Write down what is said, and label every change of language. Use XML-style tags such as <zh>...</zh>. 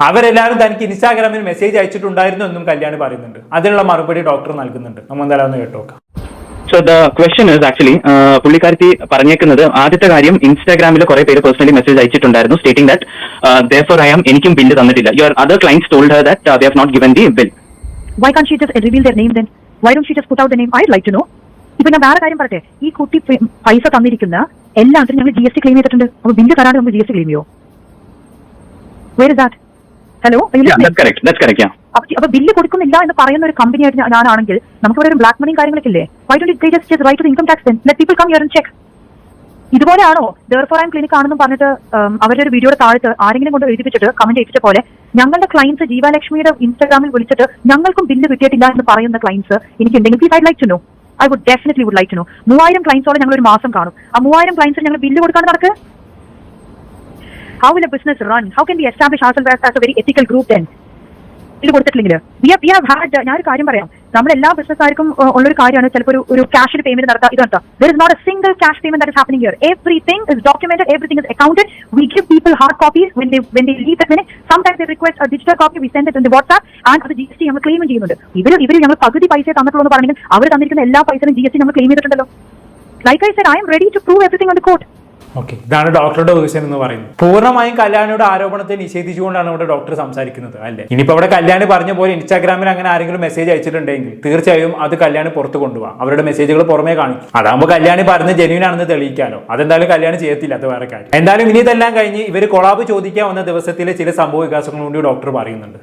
<ml>അവരെല്ലാവരും തനിക്ക് ഇൻസ്റ്റാഗ്രാമിൽ മെസ്സേജ് അയച്ചിട്ടുണ്ടായിരുന്നു എന്നും കല്യാണി പറയുന്നുണ്ട്. അതിനുള്ള മറുപടി ഡോക്ടർ നൽകുന്നുണ്ട്. നമ്മൾ എന്തായാലും ഒന്ന് കേട്ടോക്കാം.</ml> <en>so the question is actually</en> <ml>പുള്ളിക്കാരത്തി പറഞ്ഞേക്കുന്നത് ആദ്യത്തെ കാര്യം ഇൻസ്റ്റാഗ്രാമിൽ കുറെ പേര് personally message അയച്ചിട്ടുണ്ടായിരുന്നു</ml> <en>stating that therefore I am</en> <ml>എനിക്കും ബില്ല് തന്നിട്ടില്ല.</ml> <en>Your other clients told her that they have not given the bill. Why can't she just reveal their name then? Why don't she just put out the name? I'd like to know.</en> <ml>ഇപ്പൊ ഞാൻ വേറെ കാര്യം പറയട്ടെ. ഈ കുട്ടി പൈസ തന്നിരിക്കുന്ന എല്ലാത്തിനും ഞങ്ങൾ GST ക്ലെയിം ചെയ്തിട്ടുണ്ട്. അപ്പൊ ബില്ല് തരാതെ നമുക്ക് GST ക്ലെയിം ചെയ്യോ?</ml> <en>Where is that? Hello? That's correct, yeah.</en> <ml>അപ്പൊ ബില്ല് കൊടുക്കുന്നില്ല എന്ന് പറയുന്ന ഒരു കമ്പനി ആയിട്ട് ഞാനാണെങ്കിൽ നമുക്ക് ഇവിടെ ഒരു ബ്ലാക്ക് മണിയും കാര്യങ്ങളൊക്കെ ഇല്ലേ?</ml> <en>Why don't they just write to the income tax then? Let people come here and check.</en> <ml>ഇതുപോലെയാണോ</ml> <en>therefore I am</en> <ml>clinic ആണെന്നും പറഞ്ഞിട്ട് അവരുടെ ഒരു വീഡിയോയുടെ താഴത്ത് ആരെങ്കിലും കൊണ്ട് എഴുതിപ്പിച്ചിട്ട് കമന്റ് ചെയ്യിപ്പിച്ച പോലെ ഞങ്ങളുടെ ക്ലയൻസ് ജീവലക്ഷ്മിയുടെ ഇൻസ്റ്റാഗ്രാമിൽ വിളിച്ചിട്ട് ഞങ്ങൾക്കും ബില്ല് കിട്ടിയിട്ടില്ല എന്ന് പറയുന്ന ക്ലയൻസ് എനിക്ക് ഉണ്ടെങ്കിൽ</ml> <en>Please I like to know. I would definitely would like to know.</en> <ml>3000 ക്ലയൻസോടെ ഞങ്ങൾ ഒരു മാസം കാണും. ആ 3000 ക്ലയൻസിന് ഞങ്ങൾ ബില്ല് കൊടുക്കാൻ നടക്കുക.</ml> <en>How will a business run? How can we establish ourselves as a very ethical group then?</en> <ml>ഇത് കൊടുത്തിട്ടില്ലെങ്കിൽ ഞാനൊരു കാര്യം പറയാം. നമ്മുടെ എല്ലാ ബിസിനസ്സുകാർക്കും ഉള്ളൊരു കാര്യമാണ് ചിലപ്പോൾ ഒരു ക്യാഷിന് പേയ്മെന്റ് നടത്താം. ഇത് നടത്താം.</ml> <en>There is not a single cash payment that is happening here. Everything is documented, everything is accounted. We give people hard copies when they leave that minute. Sometimes they request a digital copy. We send it in the WhatsApp and</en> <ml>അത് GST നമ്മൾ claim ചെയ്യുന്നുണ്ട്. ഇവർ ഞങ്ങൾ പകുതി പൈസ തന്നിട്ടുള്ളൂ എന്ന് പറഞ്ഞെങ്കിൽ അവർ തന്നിരിക്കുന്ന എല്ലാ പൈസയും GST നമ്മൾ ക്ലെയിം ചെയ്തിട്ടുണ്ടല്ലോ.</ml> <en>Like I said, I am ready to prove everything on the court.</en> <ml>Okay, ഇതാണ് ഡോക്ടറുടെ വേർഷൻ എന്ന് പറയുന്നത്. പൂർണ്ണമായും കല്യാണിയുടെ ആരോപണത്തെ നിഷേധിച്ചുകൊണ്ടാണ് ഇവിടെ ഡോക്ടർ സംസാരിക്കുന്നത്. അല്ലേ? ഇനിയിപ്പോ അവിടെ കല്യാണി പറഞ്ഞ പോലെ ഇൻസ്റ്റാഗ്രാമിൽ അങ്ങനെ ആരെങ്കിലും മെസ്സേജ് അയച്ചിട്ടുണ്ടെങ്കിൽ തീർച്ചയായും അത് കല്യാണി പുറത്ത് കൊണ്ടുപോകാം. അവരുടെ മെസ്സേജുകൾ പുറമേ കാണിക്കും. അതാകുമ്പോൾ കല്യാണി പറഞ്ഞ് ജെന്യൂൻ ആണെന്ന് തെളിയിക്കാലോ. അതെന്തായാലും കല്യാണി ചെയ്യത്തില്ല, അത് വേറെ കാര്യം. എന്തായാലും ഇനി ഇതെല്ലാം കഴിഞ്ഞ് ഇവർ കൊളാബ് ചോദിക്കാൻ വന്ന ദിവസത്തിലെ ചില സംഭവ വികാസങ്ങൾ കൂടി ഡോക്ടർ പറയുന്നുണ്ട്.</ml>